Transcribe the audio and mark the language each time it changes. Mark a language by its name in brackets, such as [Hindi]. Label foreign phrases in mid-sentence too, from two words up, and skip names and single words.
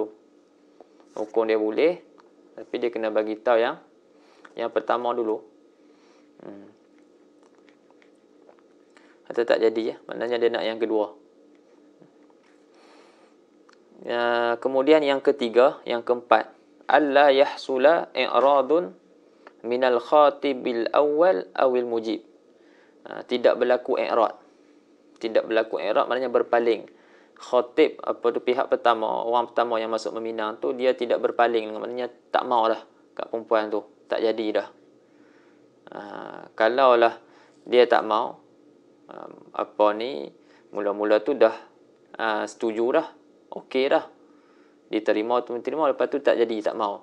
[Malay] Hukum dia boleh tapi dia kena bagi tahu yang pertama dulu. Atau tak jadi maknanya dia nak yang kedua. Kemudian yang ketiga, yang keempat, [Arabic] ألا يحصل إعراض من الخاطب الأول أول المجيب. [Malay] Tidak berlaku i'rad. Tidak berlaku i'rad maknanya berpaling. Khatib pihak pertama, orang pertama yang masuk meminang tu, dia tidak berpaling, maknanya tak mau dah kat perempuan tu, tak jadi dah. Kalaulah dia tak mau, mula-mula tu dah setuju dah, okey dah, diterima, lepas tu tak jadi, tak mau.